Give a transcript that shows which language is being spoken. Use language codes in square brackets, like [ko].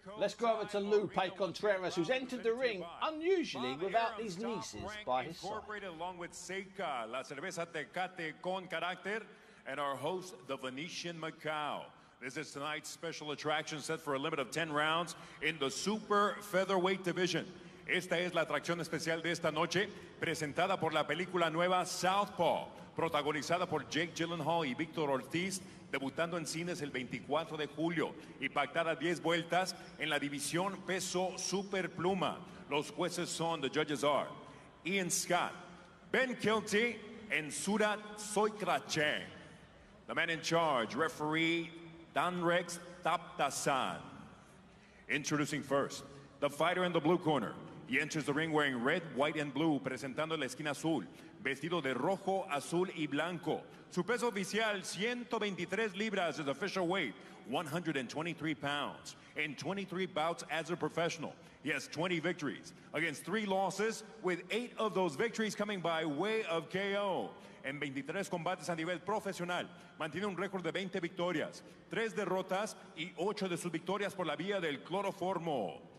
[en] Let's go over to Lupe Contreras, who's entered the ring unusually without his nieces by his side. Along with Seika, La Cerveza Tecate con Carácter, and our host, the Venetian Macau. This is tonight's special attraction set for a limit of 10 rounds in the super featherweight division. [es] Esta es la atracción especial de esta noche, presentada por la película nueva Southpaw, protagonizada por Jake Gyllenhaal y Víctor Ortiz, debutando en cines el 24 de julio y pactada 10 vueltas en la división peso superpluma. Los jueces son, [en] the judges are Ian Scott, Ben Kilty, and Surat Soikrache. The man in charge, referee Danrex Taptasan. Introducing first, the fighter in the blue corner. He enters the ring wearing red, white, and blue, [es] presentando la esquina azul, vestido de rojo, azul y blanco. Su peso oficial, 123 libras, [en] his official weight, 123 pounds. In 23 bouts as a professional, he has 20 victories against 3 losses, with 8 of those victories coming by way of KO. [es] En 23 combates a nivel profesional, mantiene un récord de 20 victorias, 3 derrotas y 8 de sus victorias por la vía del cloroformo.